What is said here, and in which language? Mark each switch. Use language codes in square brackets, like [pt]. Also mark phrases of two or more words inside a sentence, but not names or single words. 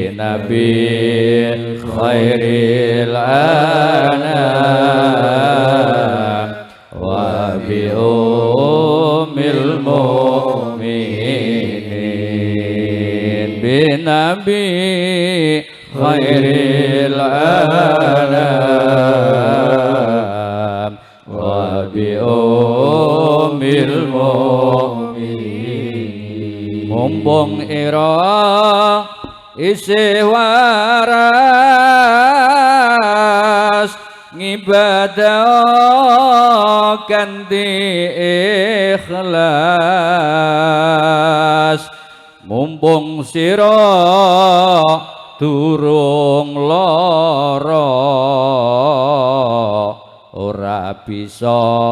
[ar] نبي خير الأنام وبأم المؤمنين بنبي خير الأنام وبأم المؤمنين [jv] mumpung ira isih waras ngibadah kanthi ikhlas mumpung sira durung lara ora bisa